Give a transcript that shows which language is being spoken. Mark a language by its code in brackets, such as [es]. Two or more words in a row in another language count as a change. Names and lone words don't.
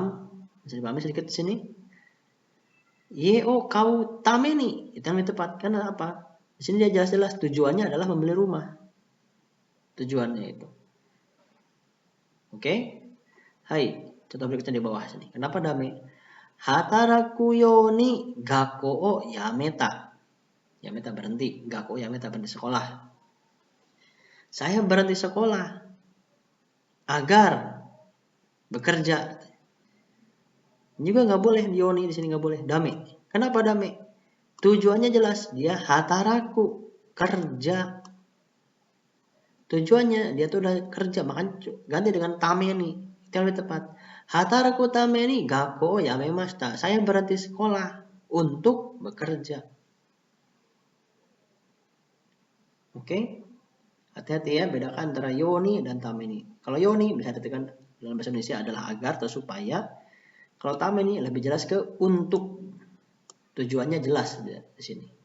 [id] Bisa dipahami sedikit di sini? Yo kau tameni itu yang tepat. Karena apa? Di sini dia jelas-jelas tujuannya adalah membeli rumah. Tujuannya itu. Oke? Hai, contoh berikutnya di bawah sini. Kenapa dame? [ja] Hataraku yo ni gakko o yameta. [id] Yameta berhenti. [ja] Gakko yameta [id] berhenti sekolah. Saya berhenti sekolah agar bekerja. Juga nggak boleh yoni di sini nggak boleh. Dame. Kenapa dame? Tujuannya jelas. Dia hataraku kerja. Tujuannya dia tuh udah kerja, makanya ganti dengan tameni. Itu yang lebih tepat. [ja] Hataraku tameni gakko yamemashita. [id] Saya berhenti sekolah untuk bekerja. Oke? Hati-hati ya, bedakan antara yoni dan tameni. Kalau yoni bisa ditekan dalam bahasa Indonesia adalah agar atau supaya. Kalau tameni lebih jelas ke untuk. Tujuannya jelas di sini.